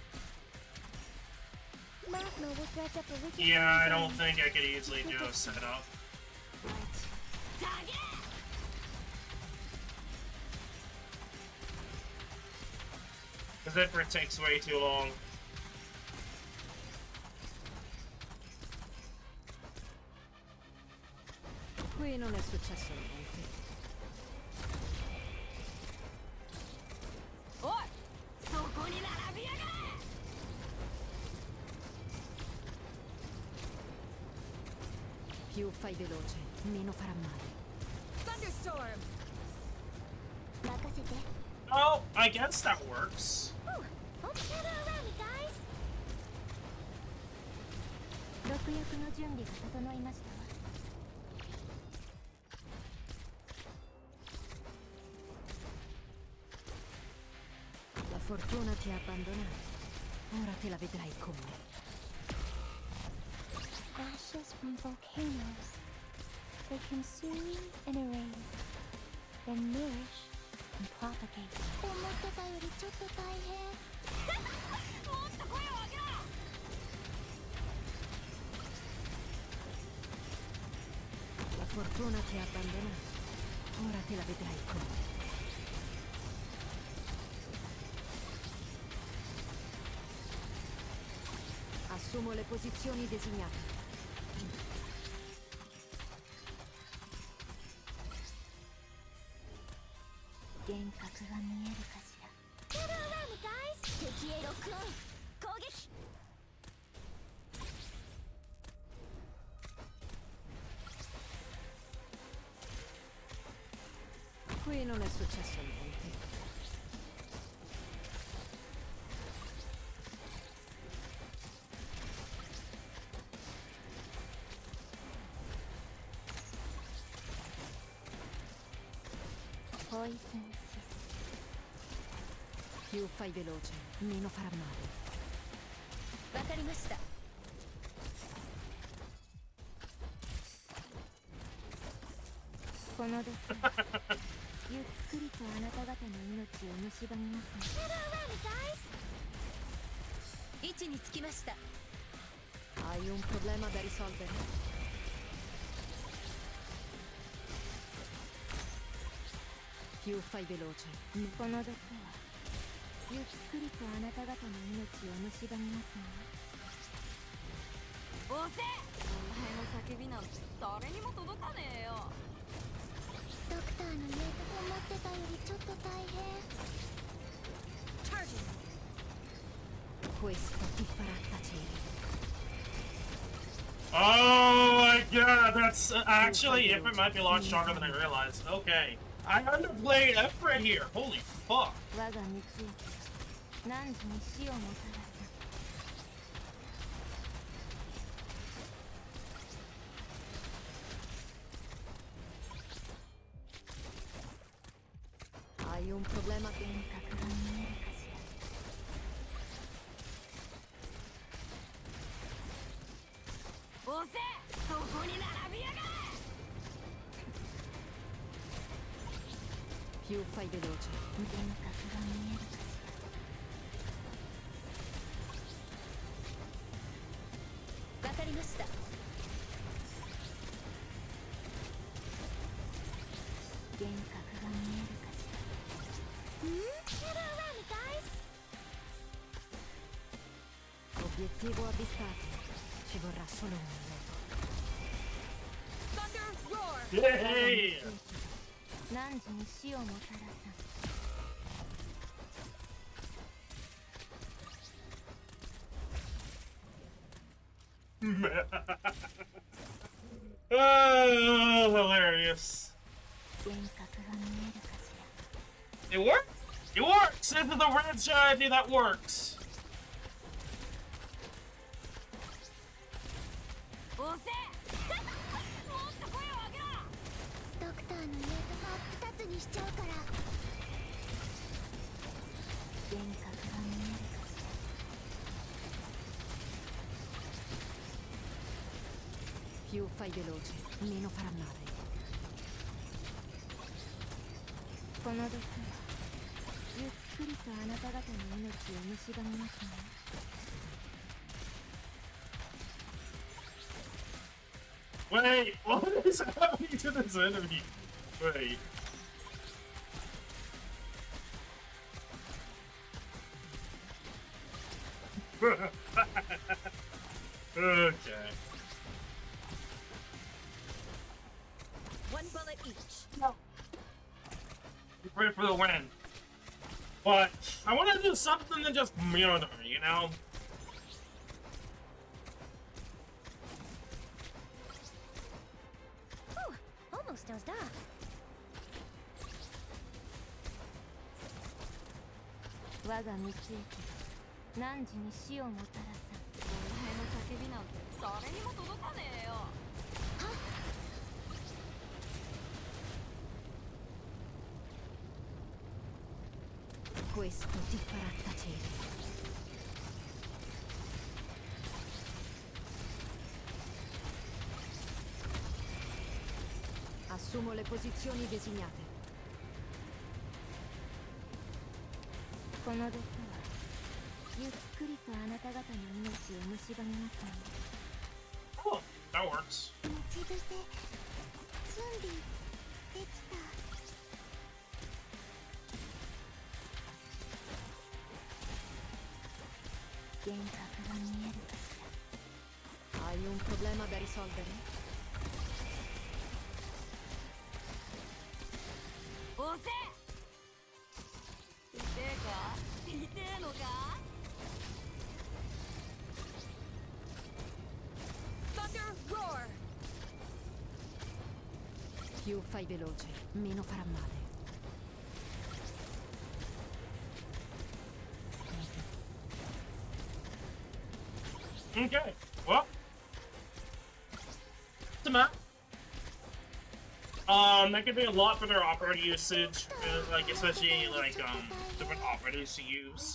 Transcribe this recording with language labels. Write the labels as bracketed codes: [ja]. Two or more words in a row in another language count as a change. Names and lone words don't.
[en] Yeah, I don't think I could easily do a setup. Because it takes way too long. [it] Qui non è successo niente. Oi! [ja] そこに並びやがれ! [it] Più fai veloce, meno farà male. [en] Thunderstorm! Oh, I guess that works. Ooh, don't gather around me, guys! [ja] 毒薬の準備が整いましたわ。 [it] La fortuna ti ha abbandonato. Ora te la vedrai con me. [en] Ashes from volcanoes. They consume and erase, then nourish and propagate. [ja] 思ってたよりちょっと大変。もっと声を上げろ! [it] La fortuna ti ha abbandonato. Ora te la vedrai con me. Assumo le posizioni designate. [ja] 幻覚が見えるかしら。 [en] Gather around me, guys! [ja] 敵へロックオン！攻撃！ [it] Qui non è successo niente. [en] Poison. [it] Più fai veloce, meno farà male. [ja] わかりました。この毒ゆっくりとあなた方の命を蝕みますね。 [en] Gather around me, guys! [ja] 位置につきました。 [it] Hai un problema da risolvere? Più fai veloce. [ja] この毒はゆっくりとあなた方の命を蝕みますね。おせ！お前の叫びなんて誰にも届かねえよ。ドクターの言うと思ってたよりちょっと大変。 [en] Charging! [it] Questo ti farà tacere. [en] Oh my god, that's actually, if it might be a lot stronger than I realized. Okay. I underplayed F-Red here. Holy fuck. [ja] 我が道行きが何時に死をもたらす。 [it] Hai un problema? [ja] 幻覚が見えるかしら。おせ！そこに並びやがれ！ [it] Più fai veloce. [ja] 幻覚が見えるかしら。わかりました。幻覚が見えるかしら。 [en] Gather around me, guys! [it] Obiettivo avvistato. Ci vorrà solo un minuto. [en] Thunder roar! Yay! [ja] 何時に死をもたらす。 [en] Oh Oh, hilarious. [ja] 幻覚が見えるかしら。 [en] It works! It works! This is the red strategy that works! [ja] 押せもっと声を上げろ。ドクターの言うと真っ二つにしちゃうから。幻覚が見えるかしら。 [it] Più fai veloce, meno farà male. [ja] この毒はゆっくりとあなた方の命を蝕みますね。 [en] Wait, what is happening to this enemy? Wait. Okay. One bullet each. Pray for the win. But I want to do something that just murder, you know? Whew, almost dozed off. [ja] 我が道行きが汝に死をもたらさ。お前の叫びなんて誰にも届かねえよ。 [it] Questo ti farà tacere. Assumo le posizioni designate. [ja] この毒はゆっくりとあなた方の命を蝕みますね。 [en] Oh, that works. [ja] 待ち伏せ準備できた。幻覚が見えるかしら。 [it] Hai un problema da risolvere? [ja] 押せ痛えか痛えのか。 [en] Thunder roar. [it] Più fai veloce, meno farà male. [en] Okay, well. What's the map? That could be a lot for their operator usage, like especially like different operators to use.